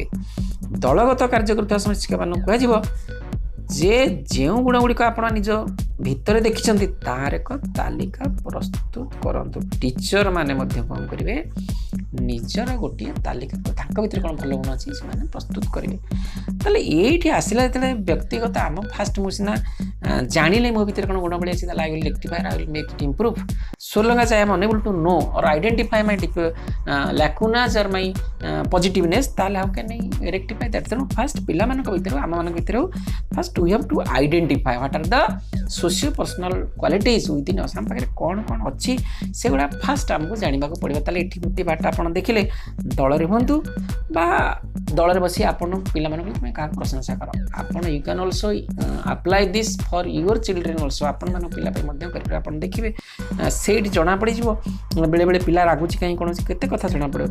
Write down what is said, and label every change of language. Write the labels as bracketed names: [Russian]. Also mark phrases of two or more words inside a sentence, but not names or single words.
[Odia] ଦଳଗତ କାର୍ଯ୍ୟ କରୁଥିବା ସମସ୍ତ ଶିକ୍ଷକମାନଙ୍କୁ କୁହାଯିବ ଯେ ଯେଉଁ ଗୁଣଗୁଡ଼ିକ ଆପଣ ନିଜ ଭିତରେ ଦେଖିଛନ୍ତି ତାର ଏକ ତାଲିକା ପ୍ରସ୍ତୁତ କରନ୍ତୁ। ଟିଚର ମାନେ ମଧ୍ୟ କ'ଣ କରିବେ? ନିଜର ଗୋଟିଏ ତାଲିକା, ତାଙ୍କ ଭିତରେ କ'ଣ ଭଲ ଗୁଣ ଅଛି ସେମାନେ ପ୍ରସ୍ତୁତ କରିବେ। ତାହେଲେ ଏଇଠି ଆସିଲା ଯେତେବେଳେ ବ୍ୟକ୍ତିଗତ, ଆମ ଫାଷ୍ଟ ମୁଁ ସିନା ଜାଣିଲେ ମୋ ଭିତରେ କ'ଣ ଗୁଣବଳୀ ଅଛି, ତାହେଲେ [English] I will rectify, I will make it improve। So long as I am unable to know or identify my lacunas or my positiveness, ତାହେଲେ how can I rectify that? [Odia] ତେଣୁ ଫାଷ୍ଟ ପିଲାମାନଙ୍କ ଭିତରେ, ଆମମାନଙ୍କ ଭିତରେ ଫାଷ୍ଟ [English] we have to identify what are the socio personal qualities within us। [Odia] ଆମ ପାଖରେ କ'ଣ କ'ଣ ଅଛି ସେଗୁଡ଼ା ଫାଷ୍ଟ ଆମକୁ ଜାଣିବାକୁ ପଡ଼ିବ। ତାହେଲେ ଏଠି ଗୋଟିଏ ବାଟ ଆପଣ ଦେଖିଲେ, ଦଳରେ ହୁଅନ୍ତୁ ବା ଦଳରେ ବସି ଆପଣ ପିଲାମାନଙ୍କୁ ତୁମେ କାହାକୁ ପ୍ରଶଂସା କର। [English] ଆପଣ you can also apply this for your children also. [Odia] ଆପଣମାନଙ୍କ ପିଲା ପାଇଁ ମଧ୍ୟ କରିପାରିବେ। ଆପଣ ଦେଖିବେ ସେଇଠି ଜଣାପଡ଼ିଯିବ ବେଳେବେଳେ ପିଲା ରାଗୁଛି କାହିଁ, କୌଣସି କେତେ କଥା ଜଣାପଡ଼ିବ।